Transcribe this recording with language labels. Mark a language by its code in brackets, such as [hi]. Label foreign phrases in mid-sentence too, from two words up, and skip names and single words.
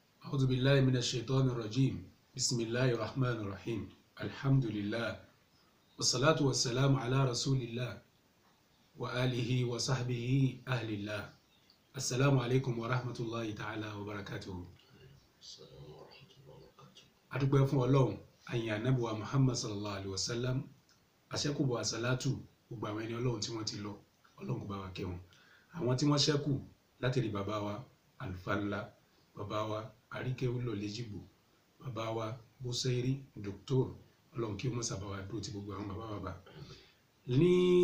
[ar] أعوذ بالله من الشيطان الرجيم بسم الله الرحمن الرحيم الحمد لله والصلاة والسلام على رسول الله وآله وصحبه أهل الله السلام عليكم ورحمة الله تعالى وبركاته. [yo] adúpẹ́ fún Ọlọ́run àyìn ànábì wa Muhammad [ar] صلى الله عليه وسلم [yo] àṣẹ́kùbọ̀ àsálátù gbogbo àwọn ẹni Ọlọ́run tí wọ́n ti lọ Ọlọ́run kó bá wa kẹ́ wọn, àwọn tí wọ́n ṣẹ́kù láti rí bàbá wa àlùfáà ńlá, bàbá wa àríkẹ́wúlò lẹ́jìgbò, bàbá wa bóṣẹ́rí dòkítọ́r, Ọlọ́run kí ó mọ̀ sábà wa dúró ti gbogbo àwọn bàbá ní